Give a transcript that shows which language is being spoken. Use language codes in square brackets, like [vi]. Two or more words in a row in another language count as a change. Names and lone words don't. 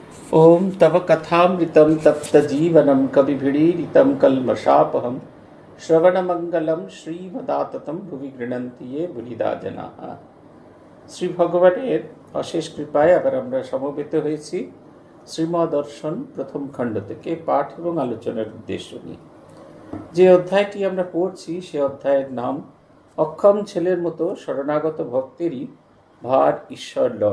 [sa] ओम तव कथामृतं तप्तजीवनं कविभिरीडितं कल्मषापहं श्रवणमंगलं श्रीमदाततं भुवि गृह्णन्ति ये बुलिदा जनाः। [bn] শ্রী ভগবানের অশেষ কৃপায় আবার আমরা সমবেত হয়েছি শ্রীমদর্শন প্রথম খণ্ড থেকে পাঠ এবং আলোচনার উদ্দেশ্য নিয়ে। যে অধ্যায়টি আমরা পড়ছি সে অধ্যায়ের নাম অক্ষম ছেলের মতো শরণাগত ভক্তেরই ভার ঈশ্বর লন।